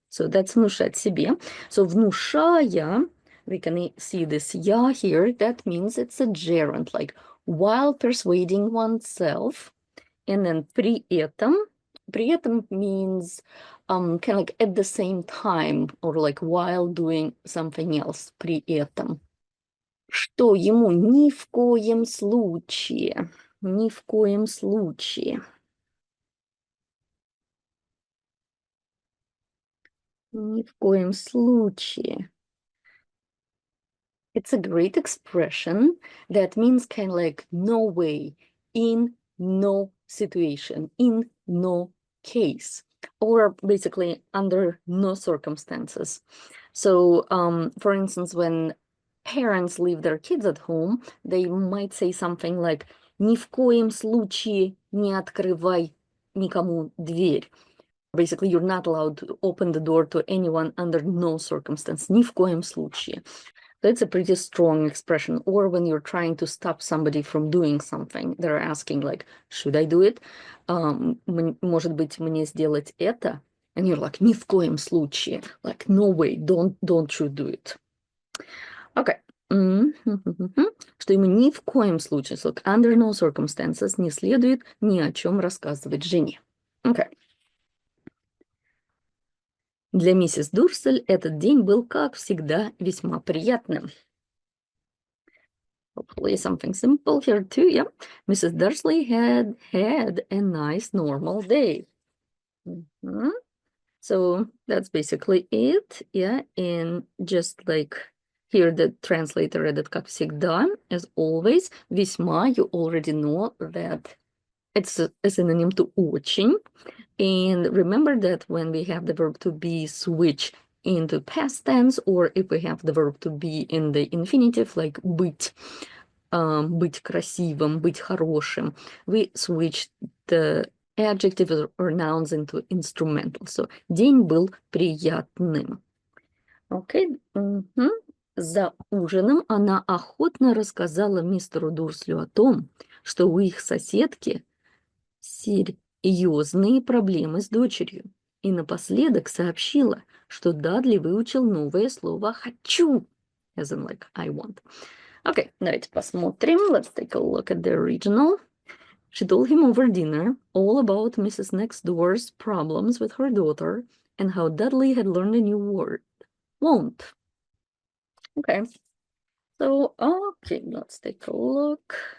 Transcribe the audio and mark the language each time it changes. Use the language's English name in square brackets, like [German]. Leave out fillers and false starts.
[English] So that's [Russian] внушать себе. [English] So внушая, we can see this я here, that means it's a gerund, like while persuading oneself. And then [Russian] при этом [English] means kind of like at the same time, or like while doing something else, при этом. [Russian] Что ему ни в коем случае, ни в коем случае. Ни в коем случае. [English] It's a great expression that means kind of like no way, in no situation, in no case, or basically under no circumstances. So, for instance, when parents leave their kids at home, they might say something like [Russian] «Ни в коем случае не открывай никому дверь». [English] Basically, you're not allowed to open the door to anyone under no circumstance. [Russian] Ни в коем случае. [English] That's a pretty strong expression. Or when you're trying to stop somebody from doing something, they're asking like, should I do it? [Russian] Может быть, мне сделать это? [English] And you're like, [Russian] ни в коем случае. [English] Like, no way, don't you do it. Okay, [Russian] Что ему ни в коем случае, [English] look, under no circumstances, [Russian] не следует ни о чем рассказывать жене. [English] Okay. [Russian] Для миссис Дурсель этот день был, как всегда, весьма приятным. [English] Hopefully something simple here too, yeah. Mrs. Dursley had a nice normal day. So that's basically it, yeah. And just like here the translator read it [Russian] как всегда, [English] as always. Весьма, you already know that it's a synonym to очень. And remember that when we have the verb to be switch into past tense, or if we have the verb to be in the infinitive, like [Russian] быть красивым, быть хорошим, [English] we switch the adjectives or nouns into instrumental. [Russian] So, день был приятным. Окей. За ужином она охотно рассказала мистеру Дурслю о том, что у их соседки серьезные проблемы с дочерью. И напоследок сообщила, что Дадли выучил новое слово «хочу», [English] as in like I want. [Russian] Okay, давайте посмотрим. [English] Let's take a look at the original. She told him over dinner all about Mrs. Next Door's problems with her daughter and how Dudley had learned a new word, won't. Okay, so, okay, let's take a look.